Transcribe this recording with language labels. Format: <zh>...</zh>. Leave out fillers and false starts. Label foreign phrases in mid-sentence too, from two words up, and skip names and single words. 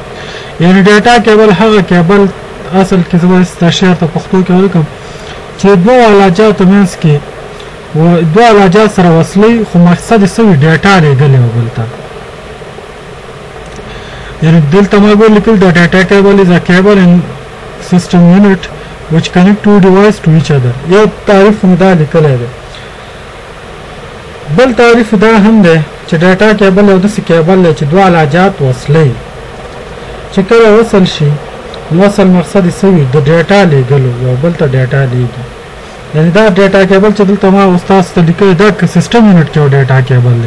<ps>یعنې</ps> <en>data cable</en> <ps>هغه کیبل اصل کې زه به ستا شعر ته پښتو کې ولیکم چې دوه علاجاتو منځ کې دوه علاجات سره وصلوي، خو مقصد یې څه وي؟ ډیټا لیږل یو بل ته. یعنې دلته ما ولیکل د</ps> <en>data cable is a cable in system unit which connect two device to each other.</en> <ps>یو تعریف هم دا لیکلی دی. بل تعریف دا هم دی چې</ps> <en>data cable</en> <ps>یو داسې کیبل دی چې دوه علاجات وصلوي، چې کله وصل شي نو اصل مقصد یې څه وي؟ د ډیټا لیږلو، یو بل ته ډیټا لیږي. یعنې دا</ps> <en>data cable</en> <ps>چې دلته ما استاد ته لیکلی دا</ps> <en>system unit</en> <ps>کې یو</ps> <en>data cable</en> <ps>دی.</ps>